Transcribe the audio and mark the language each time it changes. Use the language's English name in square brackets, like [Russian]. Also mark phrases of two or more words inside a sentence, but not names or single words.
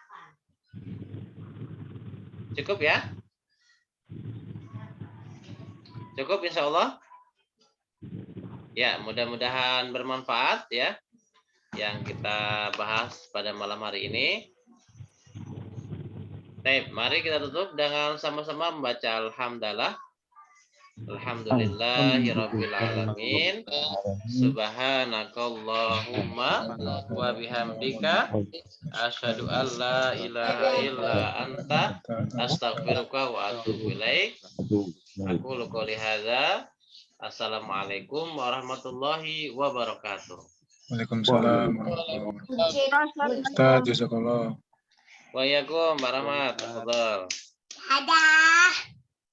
[Indonesian] Cukup ya? Cukup [Arabic] إن شاء الله? [Indonesian] Ya, mudah-mudahan bermanfaat ya yang kita bahas pada malam hari ini. Baik, mari kita tutup dengan sama-sama membaca alhamdulillah. [Arabic] الحمد لله رب العالمين. سبحانك اللهم وبحمدك أشهد أن لا إله إلا أنت أستغفرك وأتوب إليك. أقول قولي هذا. السلام عليكم ورحمة الله وبركاته. وعليكم السلام ورحمة الله وبركاته. أستاذ، جزاك الله. وعليكم السلام ورحمة الله وبركاته. [Indonesian] Dadah.